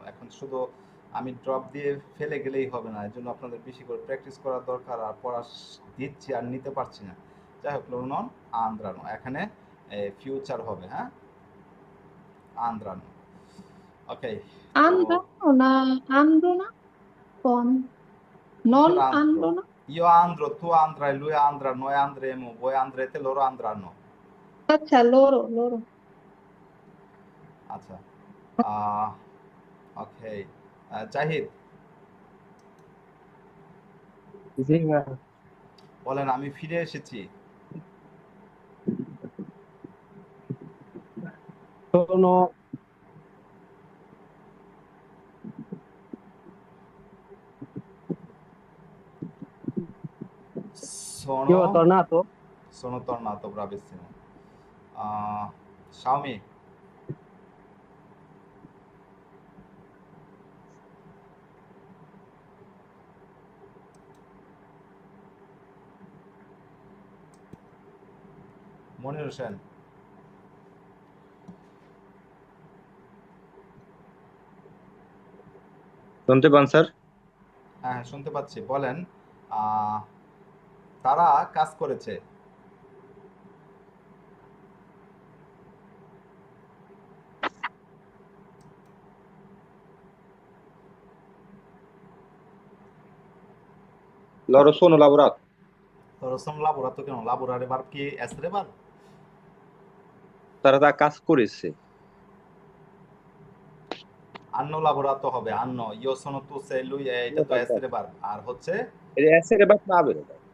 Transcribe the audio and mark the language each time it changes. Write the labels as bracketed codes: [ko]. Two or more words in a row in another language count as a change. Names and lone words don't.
[bn] এখন শুধু আমি ড্রপ দিয়ে ফেলে গেলেই হবে না, এর জন্য আপনাদের বেশি করে প্র্যাকটিস করার দরকার। আর পড়া দিচ্ছি আর নিতে পারছি না। যাই হোক, [it] loro non andranno, [bn] এখানে ফিউচার হবে, হ্যাঁ, আন্দ্রানো। ওকে, [it] Andrano না andro না con non [bn] কিসের আন্দ্র? [it] andro না io andrò, tu andrai, lui andrà, noi andremo, voi andrete, loro andranno। [bn] আচ্ছা loro আচ্ছা, ওকে, জাহিদ জি ম্যাম। বলেন, আমি ফিরে এসেছি। [it] sono io sono tornato sono tornato, bravissimo। [bn] শাওমি, মনির হোসেন, শুনতে পান স্যার? হ্যাঁ হ্যাঁ, শুনতে পাচ্ছি, বলেন। তারা কাজ করেছে। [it] Loro sono lavorato। Loro sono lavorato [bn] কেন? লাবোরারে ভার্ব কি এসরে ভার্ব? তারা তা কাজ করেছে। [it] hanno lavorato হবে, hanno, io sono, tu sei, lui è, [bn] এটা তো এসরে ভার্ব। আর হচ্ছে এটা [it] essere verbo [bn] না আবের এটা।